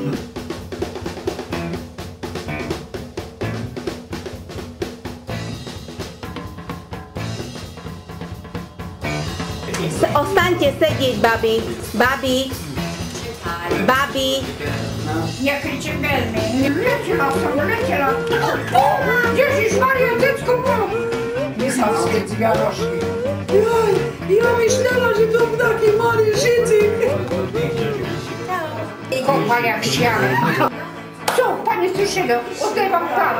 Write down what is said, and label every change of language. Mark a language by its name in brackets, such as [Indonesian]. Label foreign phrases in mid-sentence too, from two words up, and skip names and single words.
[Slovak] Ostaňte sedieť, babi. Babi. Ja kričím veľmi. Letela. Ježišmaria, decko bolo. Vysadské cvianošky. [Polish] Ja myślała, że to taki mały życik. Kopal jak ściany. Co, panie Suszydo, oddawam panu.